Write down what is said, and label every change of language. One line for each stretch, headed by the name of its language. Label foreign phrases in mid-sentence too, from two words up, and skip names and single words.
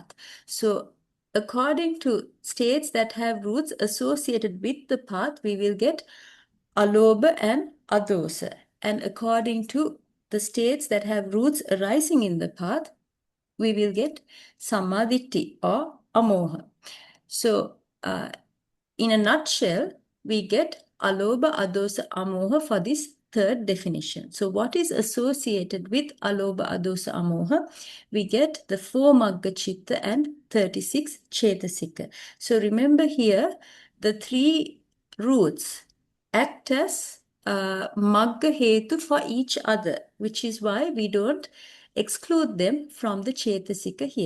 English: So according to states that have roots associated with the path, we will get alobha and adosa. And according to the states that have roots arising in the path, we will get samadhitti or amoha. So in a nutshell, we get
Pali: alobha, adosa, amoha
English: for this third definition. So what is associated with
Pali: alobha, adosa, amoha?
English: We get the 4
Pali: magga chitta
English: and 36 chetasika. So remember here, the 3 roots act as Maggahetu for each other, which is why we don't exclude them from the chetasika here.